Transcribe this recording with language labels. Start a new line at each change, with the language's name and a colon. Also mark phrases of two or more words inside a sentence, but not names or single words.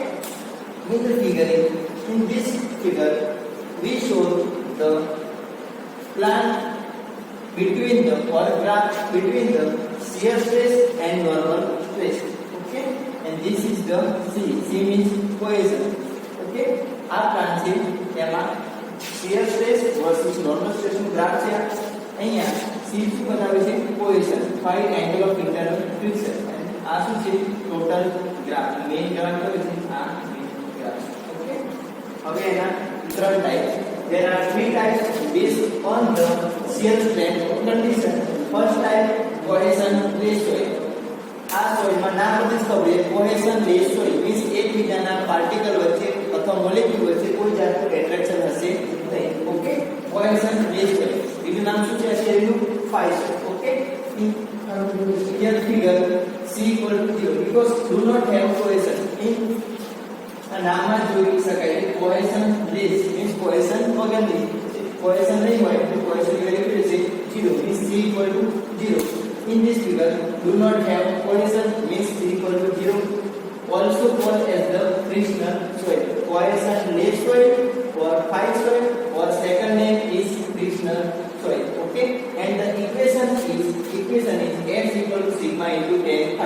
English: In the figure, in this figure, we show the plan between the or graph between the shear stress and normal stress. Okay. And this is the C. C means cohesion. Okay.
Gujarati: આ પ્લાન છે તેમાં
English: shear stress versus normal stress
Gujarati: નું ગ્રાફ છે. અહીંયા C શું બતાવે છે cohesion 5
English: angle of internal friction.
Gujarati: આ શું છે
English: total graph main graph
Gujarati: કયો છે આ
English: main graph.
Gujarati: ઓકે. હવે એના ત્રણ ટાઈપ.
English: There are three types based on the shear strength condition. First type cohesion less soil.
Gujarati: આ સોઇલમાં નામ પરથી જ ખબર છે
English: cohesion less soil means
Gujarati: એકબીજાના પાર્ટિકલ વચ્ચે અથવા મોલેક્યુલ વચ્ચે કોઈ જાતનું એટ્રેક્શન હશે નહીં. ઓકે.
English: cohesion less soil
Gujarati: બીજું નામ શું છે શેરનું
English: phi soil.
Gujarati: ઓકે.
English: Here figure C equal to 0 because do not have cohesion.
Gujarati: In આ નામમાં જોઈ શકાય કે
English: cohesion less means
Gujarati: કોહેશન વગરની કોહેશન નહીં હોય તો
English: cohesion value
Gujarati: કેટલી છે 0
English: means C equal to 0. In this figure, do not have cohesion means C equal to 0. Also called as the frictional soil. Cohesion less soil or phi soil or second name is frictional soil. Okay. And the equation is S equal to sigma into tan phi.